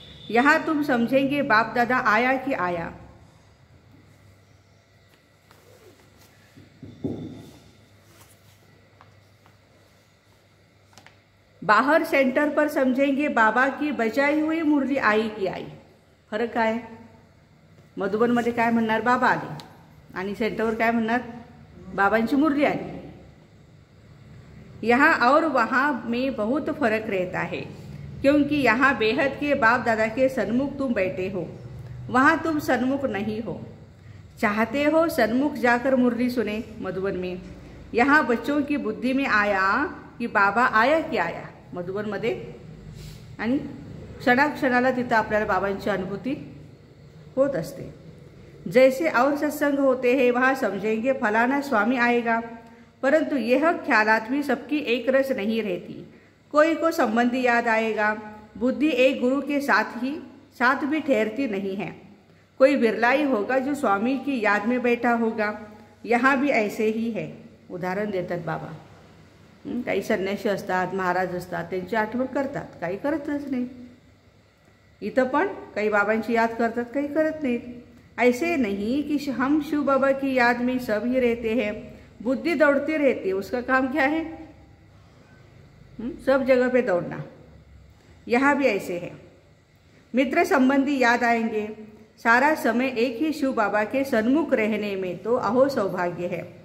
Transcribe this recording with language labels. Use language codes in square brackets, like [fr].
[hi] यहाँ तुम समझेंगे बाप दादा आया कि आया। बाहर सेंटर पर समझेंगे बाबा की बजाई हुई मुरली आई की आई। [mr] फरक काय आहे? मधुबन मध्ये काय म्हणणार? बाबा आले। आणि सेंटरवर काय म्हणणार? बाबांची मुरली आली। [hi] यहाँ और वहाँ में बहुत फर्क रहता है, क्योंकि यहाँ बेहद के बाप दादा के सन्मुख तुम बैठे हो, वहाँ तुम सन्मुख नहीं हो। चाहते हो सन्मुख जाकर मुरली सुने मधुबन में। यहाँ बच्चों की बुद्धि में आया कि बाबा आया कि आया [mr] मधुबन मध्ये, आणि क्षणाक्षणाला तिथं आपल्याला बाबांची अनुभूती होत असते। [hi] जैसे और सत्संग होते हैं वहाँ समझेंगे फलाना स्वामी आएगा, परंतु यह ख्यालात भी सबकी एक रस नहीं रहती। कोई को संबंधी याद आएगा। बुद्धि एक गुरु के साथ भी ठहरती नहीं है। कोई बिरला ही होगा जो स्वामी की याद में बैठा होगा। यहाँ भी ऐसे ही है। [mr] उदाहरण देतात बाबा। काही संन्यासी असतात, महाराज असतात, त्यांची आठवण करतात, काही करतच नाही। इथं पण काही बाबांची याद करतात, काही करत नाहीत। [hi] ऐसे नहीं कि हम शिव बाबा की याद में सब ही रहते हैं। बुद्धि दौड़ती रहती है। उसका काम क्या है? सब जगह पे दौड़ना। यहाँ भी ऐसे है। मित्र संबंधी याद आएंगे। सारा समय एक ही शिव बाबा के सन्मुख रहने में तो अहो सौभाग्य है।